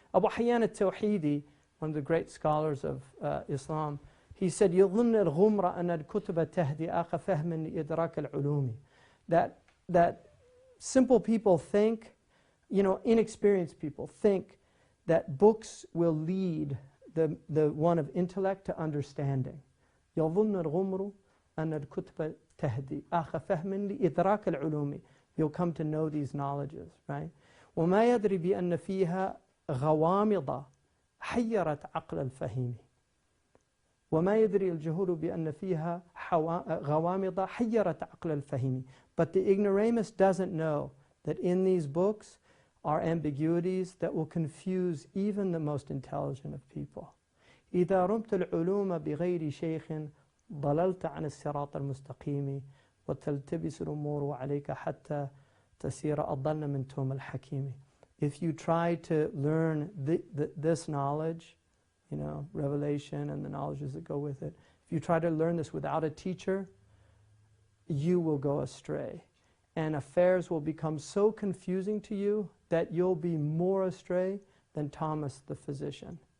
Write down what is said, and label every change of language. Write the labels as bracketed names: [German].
[English] Abu Hayyan al-Tawhidi, one of the great scholars of Islam, he said, [Arabic] يظن الغمر أن الكتب تهدي أخ فهم لإدراك العلوم. [English] That simple people think, inexperienced people think that books will lead the one of intellect to understanding. [Arabic] يظن الغمر أن الكتب تهدي أخ فهم لإدراك العلوم. [English] You'll come to know these knowledges, right? [Arabic] وما يدري بأن فيها غوامض حيرت عقل الفهيم. وما يدري الجهول بأن فيها غوامض حيرت عقل الفهيم. [English] But the ignoramus doesn't know that in these books are ambiguities that will confuse even the most intelligent of people. [Arabic] إذا رمت العلوم بغير شيخ ضللت عن الصراط المستقيم وتلتبس الأمور عليك حتى تسير أضل من توم الحكيم. [English] If you try to learn this knowledge, revelation and the knowledges that go with it, if you try to learn this without a teacher, you will go astray. And affairs will become so confusing to you that you'll be more astray than Thomas the physician.